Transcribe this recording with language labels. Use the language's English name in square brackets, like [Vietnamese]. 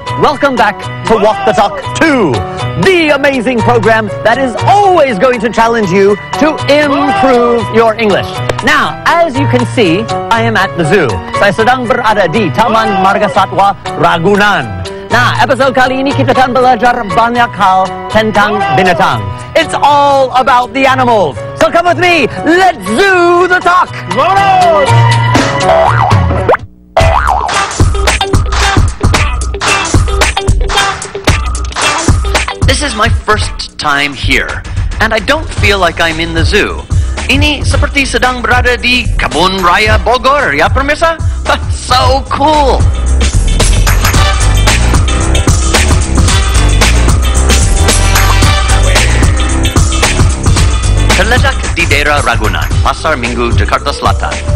[English] Welcome back to Walk the Talk 2, the amazing program that is always going to challenge you to improve your English. Now, as you can see, I am at the zoo. [Indonesian] Saya sedang berada di Taman Marga Satwa Ragunan. Nah, episode kali ini kita akan belajar banyak hal tentang binatang. [English] It's all about the animals. So come with me, let's zoo the talk. This is my first time here, and I don't feel like I'm in the zoo. [Indonesian] Ini seperti sedang berada di Kebun Raya Bogor, ya pemirsa? [English] So cool! [Indonesian] Terletak di daerah Ragunan, Pasar Minggu, Jakarta Selatan.